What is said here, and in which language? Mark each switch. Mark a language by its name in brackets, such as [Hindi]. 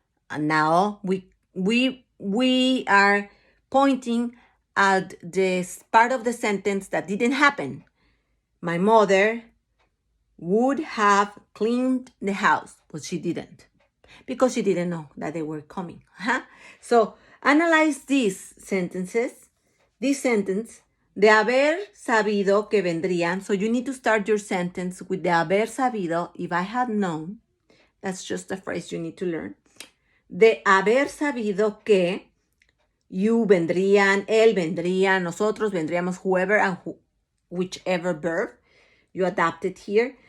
[English] And now we are pointing at this part of the sentence that didn't happen. My mother would have cleaned the house, but she didn't, because she didn't know that they were coming. So analyze these sentences. This sentence, [Spanish] de haber sabido que vendrían. [English] So you need to start your sentence with [Spanish] de haber sabido, [English] if I had known. That's just a phrase you need to learn. [Spanish] De haber sabido que you vendrían, él vendría, nosotros vendríamos, [English] whoever and whichever verb you adapt it here.